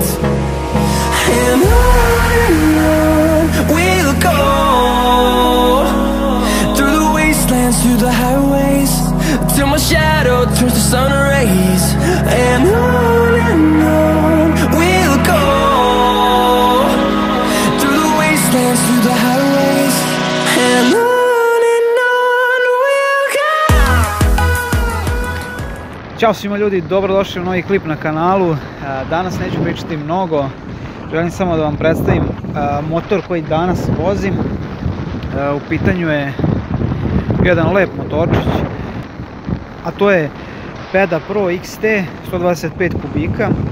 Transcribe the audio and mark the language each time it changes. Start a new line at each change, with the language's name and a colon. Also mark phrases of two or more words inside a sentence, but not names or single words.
English: And on we'll go, through the wastelands, through the highways, till my shadow turns to sun rays. And on we'll go, through the wastelands, through the highways, and on we'll go.
Serbian: Ćao svima ljudi, dobrodošli u novi klip na kanalu. Danas neću pričati mnogo, želim samo da vam predstavim motor koji danas vozim. U pitanju je jedan lep motorčić, a to je Peda Pro XT 125 kubika.